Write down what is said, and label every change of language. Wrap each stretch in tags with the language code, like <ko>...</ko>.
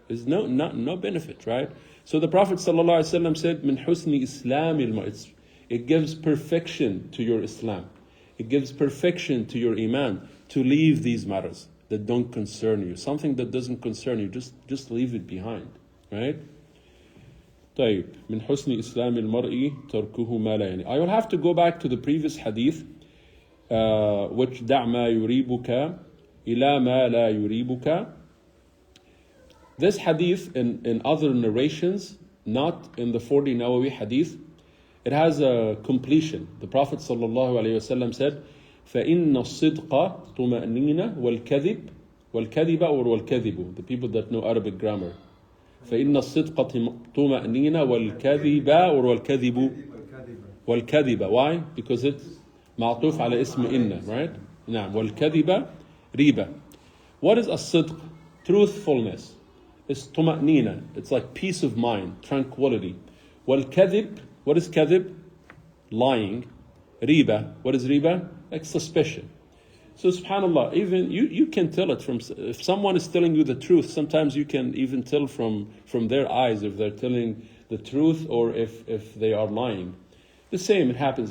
<en>There's no benefit, right? So the Prophet ﷺ said, "Min husni Islam il-mar." It gives perfection to your Islam. It gives perfection to your iman to leave these matters that don't concern you. Something that doesn't concern you, just leave it behind, right?</en> <ar>طيب, من حسن إسلام المرء تركه ما لا يعني.</ar> <en>I will have to go back to the previous hadith, which</en> <ar>دع ما يريبك إلى ما لا يريبك.</ar> <en>This hadith in other narrations, not in the 40 Nawawi Hadith, it has a completion. The Prophet ﷺ said,</en> <ar>فَإِنَّ الصِّدْقَ طُمَأْنِينَ وَالْكَذِبَ</ar> <en>or</en> <ar>وَالْكَذِبُ.</ar> <en>The people that know Arabic grammar.</en> <ar>فَإِنَّ الصِّدْقَ طُمَأْنِينَ وَالْكَذِبَ</ar> <en>or</en> <ar>وَالْكَذِبَ.</ar> <en>Why? Because it's</en> <ar>معطوف على اسم إن,</ar> <en>right?</en> <ar>نعم. وَالْكَذِبَ رِيبَ.</ar> <en>What is الصدق? Truthfulness. It's طُمَأْنِينَ. It's like peace of mind, tranquility. وَالْكَذِب. What is kadhib? Lying. Riba. What is riba? Like suspicion. So subhanAllah, even you can tell it from, if someone is telling you the truth, sometimes you can even tell from their eyes if they're telling the truth or if they are lying. The same, it happens.</en>